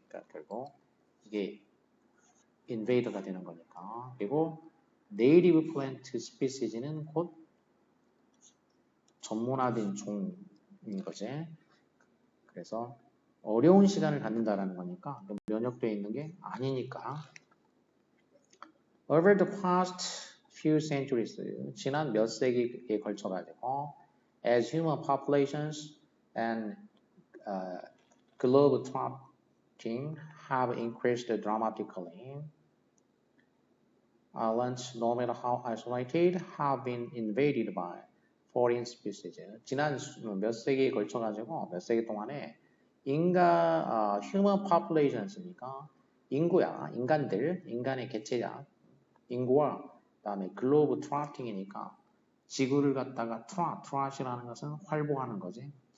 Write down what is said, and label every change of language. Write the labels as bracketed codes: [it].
[ko] 그러니까 결국 이게 invader가 되는 거니까. 그리고 native plant species는 곧 전문화된 종인 거지. 그래서 어려운 시간을 갖는다라는 거니까 면역되어 있는 게 아니니까. [en] Over the past few centuries, [ko] 지난 몇 세기에 걸쳐가지고 [en] as human populations and globe trotting have increased dramatically, islands, no matter how isolated, have been invaded by foreign species. [ko] 지난 몇 세기에 걸쳐가지고 몇 세기 동안에 human populations니까 인구야, 인간의 개체야, 인구와 그다음에 글로브 트라팅이니까 지구를 갖다가 트라시라는 것은 활보하는 거지.